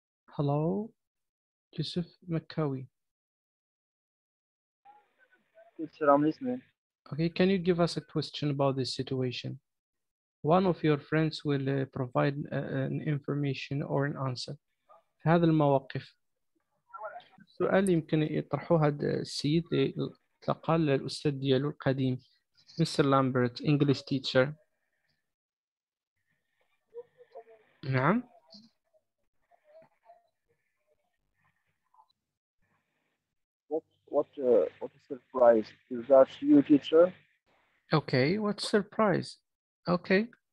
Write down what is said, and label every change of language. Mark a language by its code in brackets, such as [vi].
[en] Hello, Yusuf Makawi. Teacher, I'm listening. Okay, can you give us a question about this situation? One of your friends will provide an information or an answer. [ar] في هذه المواقف السؤال يمكن يطرحه هذا السيد تلقى الأستاذ ديالو القديم Mr. [en] Lambert, English teacher. [ar] نعم. [en] What a surprise. Is that you, teacher? Okay, what surprise? Okay.